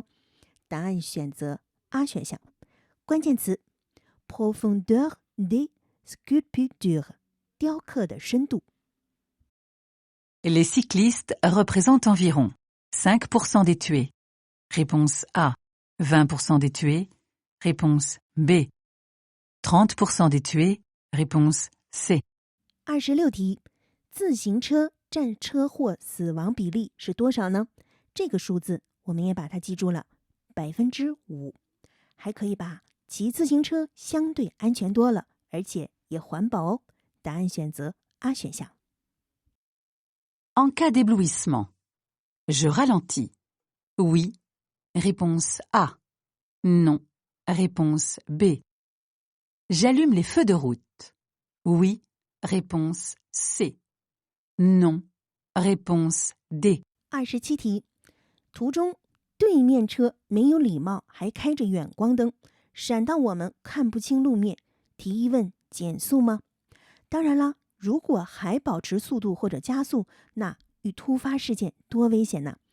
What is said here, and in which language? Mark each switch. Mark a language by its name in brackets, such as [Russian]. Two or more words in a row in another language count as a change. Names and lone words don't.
[Chinese] 答案选择 A 选项。关键词 [French] profondeur des sculptures [Chinese] 雕刻的深度。 [French] Les cyclistes représentent environ 5% des tués. Réponse A. 20% des tués. Réponse B. 30% des tués. Réponse C. [Chinese] 26题，自行车占车祸死亡比例是多少呢？这个数字我们也把它记住了，5%，还可以把骑自行车相对安全多了，而且也环保哦。答案选择 A 选项。 [French] En cas d'éblouissement, je ralentis. Oui. Réponse A. Non. Réponse B. J'allume les feux de route. Oui. Réponse C. Non. Réponse D. [Chinese] 27题，途中对面车没有礼貌，还开着远光灯，闪到我们看不清路面。提议问：减速吗？当然啦，如果还保持速度或者加速，那遇突发事件多危险呢！